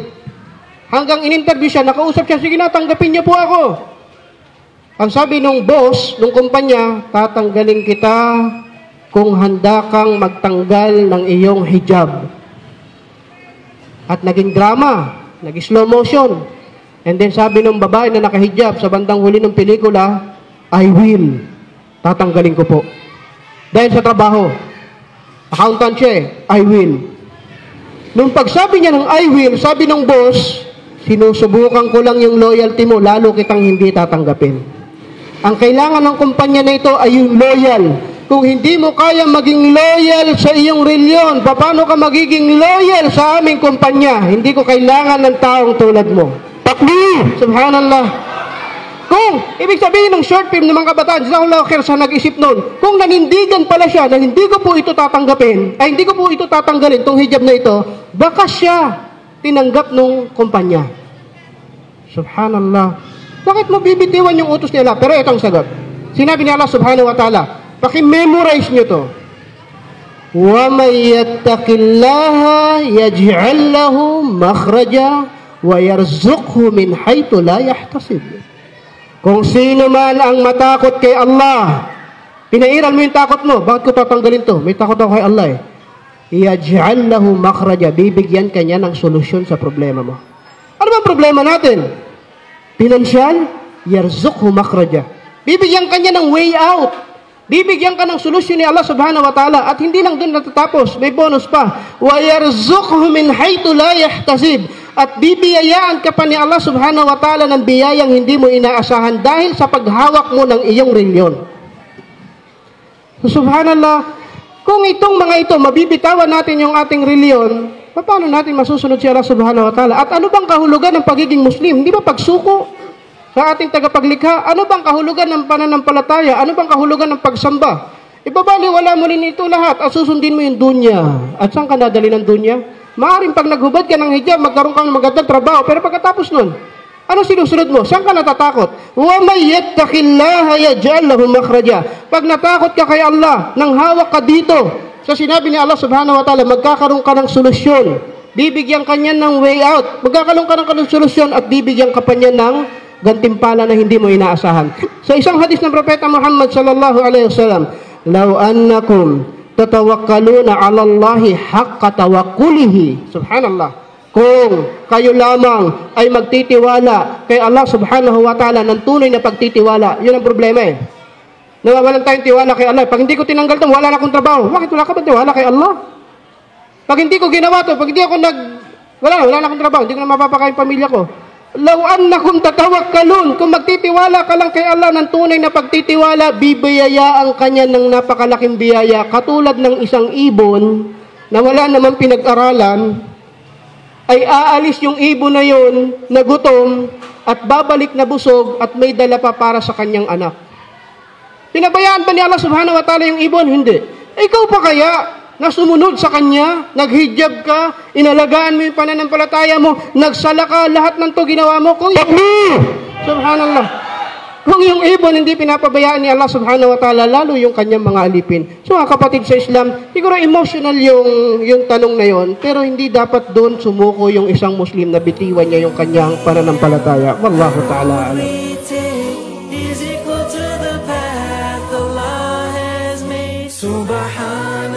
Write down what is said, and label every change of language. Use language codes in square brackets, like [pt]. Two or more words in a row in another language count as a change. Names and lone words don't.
[tl] Hanggang in-interview siya, nakausap siya, sige na, tanggapin niyo po ako. Ang sabi ng boss, ng kumpanya, tatanggalin kita kung handa kang magtanggal ng iyong hijab. At naging drama, naging slow motion. And then sabi ng babae na nakahijab sa bandang huli ng pelikula, [en] I will. [tl] Tatanggalin ko po. Dahil sa trabaho. Accountant siya [en] I will. [tl] Nung pagsabi niya ng [en] I will, [tl] sabi ng boss, sinusubukan ko lang yung loyalty mo, lalo kitang hindi tatanggapin. Ang kailangan ng kumpanya na ito ay yung loyal. Kung hindi mo kaya maging loyal sa iyong reliyon, paano ka magiging loyal sa aming kumpanya? Hindi ko kailangan ng taong tulad mo. [ar] تكبير! سبحان الله. [tl] Kung, ibig sabihin ng short film ng mga kabataan, [ar] جزاك الله خير [tl] sa nag-isip noon, kung nanindigan pala siya na hindi ko po ito tatanggapin, ay hindi ko po ito tatanggalin, itong hijab na ito, baka siya tinanggap ng kumpanya. Subhanallah. Bakit mo bibitiwan yung utos ni Allah? Pero itong sagot. Sinabi ni Allah [ar] سبحانه وتعالى, [tl] paki-memorize nyo to. [ar] وَمَنْ يَتَّقِ اللَّهَ يَجْعَلْ لَهُ مَخْرَجًا وَيَرْزُقْهُ مِنْ حَيْثُ لَا يَحْتَسِبُ. [tl] Kung sino man ang matakot kay Allah, pinairal mo yung takot mo, bakit ko tatanggalin to? May takot ako kay Allah eh. [ar] يَجْعَلْ لَهُ مَخْرَجًا, [tl] bibigyan kanya ng solusyon sa problema mo. Ano ba problema natin? Pinansyal, [ar] يَرْزُقْهُ مَخْرَجًا. [tl] Bibigyan kanya ng [en] way out. [tl] Bibigyan ka ng solusyon ni Allah [ar] سبحانه وتعالى. [tl] At hindi lang doon natatapos, may bonus pa. [ar] وَيَرْزُقْهُ مِنْ حَيْثُ لَا يَحْتَسِبُ. [tl] At bibiyayaan ka pa ni Allah [ar] سبحانه وتعالى [tl] ng biyayang hindi mo inaasahan dahil sa paghawak mo ng iyong reliyon. So, subhanallah, kung itong mga ito, mabibitawan natin yung ating reliyon, paano natin masusunod si Allah [ar] سبحانه وتعالى? [tl] At ano bang kahulugan ng pagiging Muslim? Hindi ba pagsuko sa ating tagapaglikha? Ano bang kahulugan ng pananampalataya? Ano bang kahulugan ng pagsamba? Ibabaliwala mo rin ito lahat at susundin mo yung dunya. At saan ka nadali ng dunya? Maaring pag naghubad ka ng hijab, magkaroon ka ng magandang trabaho. Pero pagkatapos nun, ano sinusunod mo? Saan ka natatakot? [ar] وَمَنْ يَتَّقِ اللَّهَ يَجْعَلْ لَهُ مَخْرَجًا. [tl] Pag natakot ka kay Allah, nang hawak ka dito, sa sinabi ni Allah [ar] سبحانه وتعالى, [tl] magkakaroon ka ng solusyon. Bibigyan ka niya ng [en] way out. [tl] Magkakaroon ka ng solusyon at bibigyan ka pa niya ng gantimpala na hindi mo inaasahan. Sa isang hadis ng Propeta Muhammad [ar] صلى الله عليه وسلم, "لو أنكم تتوكلون على الله حق توكله." Subhanallah. [tl] kung kayo lamang ay magtitiwala kay Allah [ar] سبحانه وتعالى [tl] ng tunay na pagtitiwala. Yun ang problema eh. Nawawalan tayong tiwala kay Allah. Pag hindi ko tinanggal ito, wala na akong trabaho. Bakit wala ka ba tiwala kay Allah? Pag hindi ko ginawa ito, pag hindi ako wala na akong trabaho, hindi ko na mapapakain pamilya ko. [ar] لو أنكم تتوكلون, [tl] kung magtitiwala ka lang kay Allah ng tunay na pagtitiwala, bibiyayaan kanya ng napakalaking biyaya. Katulad ng isang ibon na wala namang pinag-aralan, ay aalis yung ibon na yun na gutom at babalik na busog at may dala pa para sa kanyang anak. Pinabayaan ba ni Allah [ar] سبحانه وتعالى [tl] yung ibon? Hindi. Ikaw pa kaya na sumunod sa kanya, naghijab ka, inalagaan mo yung pananampalataya mo, nagsala ka, lahat ng to ginawa mo. Kung subhanallah. Kung yung ibon hindi pinapabayaan ni Allah [ar] سبحانه وتعالى, [tl] lalo yung kanyang mga alipin. So mga kapatid sa Islam, siguro emotional yung tanong na yon, pero hindi dapat doon sumuko yung isang Muslim na bitiwan niya yung kanyang pananampalataya. [ar] والله تعالى أعلم. Subhan